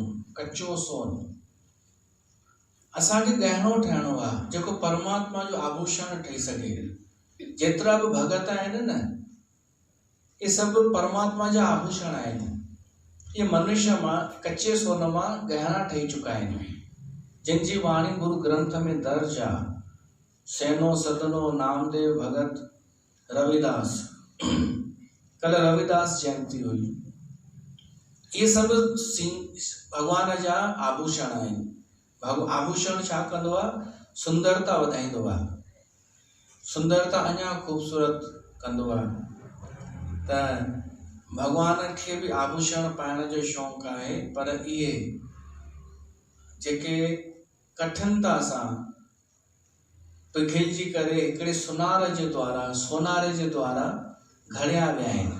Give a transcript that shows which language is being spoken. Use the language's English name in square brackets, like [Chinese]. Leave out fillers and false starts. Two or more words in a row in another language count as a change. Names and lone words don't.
[Sindhi] कचो सोन असांखे गहनो ठाहिणो आहे जेको परमात्मा जो आभूषण ठही सघे। जेतिरा बि भगत आहिनि न, ये सभु परमात्मा जा आभूषण आहिनि। ये मनुष्य मां कचे सोन मां गहना ठही चुका आहिनि, जिन जी वाणी गुरु ग्रंथ में दर्ज आहे। सैनो सदनो नामदेव भगत रविदास, कल रविदास जयंती हुई। ये सभु भगवान जा आभूषण आहिनि। आभूषण छा कंदो आहे? सुंदरता वधाईंदो आहे, सुंदरता अञा ख़ूबसूरत कंदो आहे। त भगवान खे बि आभूषण पाइण जो शौक़ु आहे, पर इहे जेके कठिनता सां पिघलजी करे हिकिड़े सोनारे जे द्वारा घड़िया विया आहिनि।